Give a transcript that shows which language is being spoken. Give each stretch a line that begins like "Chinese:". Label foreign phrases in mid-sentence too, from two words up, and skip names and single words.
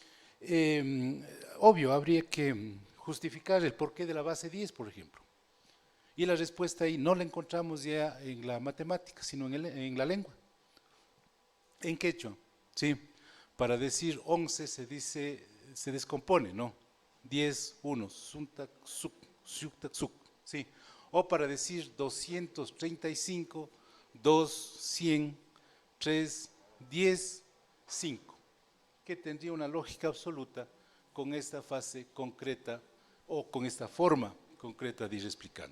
Spanish: Obvio, habría que justificar el porqué de la base 10, por ejemplo. Y la respuesta ahí no la encontramos ya en la matemática, sino en la lengua. En quechua, ¿sí? Para decir 11 se descompone, ¿no? 10, 1,
Quechua: suntak, suk, shuktak, suk,
Spanish: ¿sí? O para decir 235, 2, 100, 3, 10, 5, que tendría una lógica absoluta con esta fase concreta o con esta forma concreta de ir explicando.